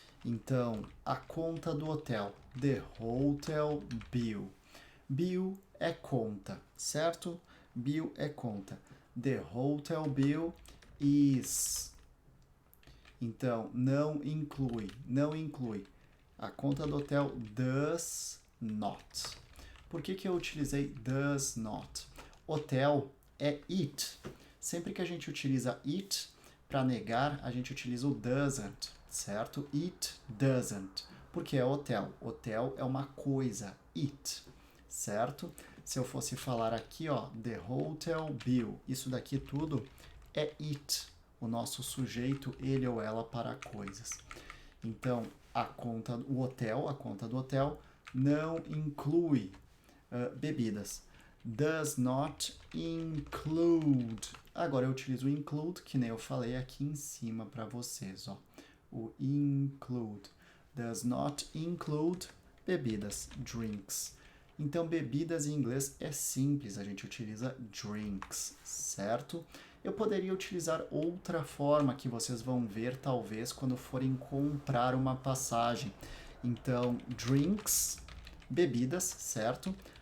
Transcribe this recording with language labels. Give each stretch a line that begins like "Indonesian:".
Portuguese: Então, a conta do hotel,
English: the hotel bill.
Portuguese: Bill é conta, certo? Bill é conta.
English: The hotel bill is.
Portuguese: Então, não inclui, não inclui. A conta do hotel
English: does not.
Portuguese: Por que eu utilizei
English: does not?
Portuguese: Hotel é it. Sempre que a gente utiliza it, para negar, a gente utiliza o doesn't, certo?
English: It doesn't.
Portuguese: Porque é hotel. Hotel é uma coisa, it, certo? Se eu fosse falar aqui, ó,
English: the hotel bill,
Portuguese: isso daqui tudo é it, o nosso sujeito, ele ou ela para coisas. Então, a conta do hotel não inclui bebidas.
English: Does not include.
Portuguese: Agora eu utilizo o include, que nem eu falei aqui em cima para vocês, ó. O include.
English: Does not include bebidas, drinks.
Portuguese: Então, bebidas em inglês é simples, a gente utiliza drinks, certo? Eu poderia utilizar outra forma que vocês vão ver, talvez, quando forem comprar uma passagem. Então, drinks, bebidas, certo?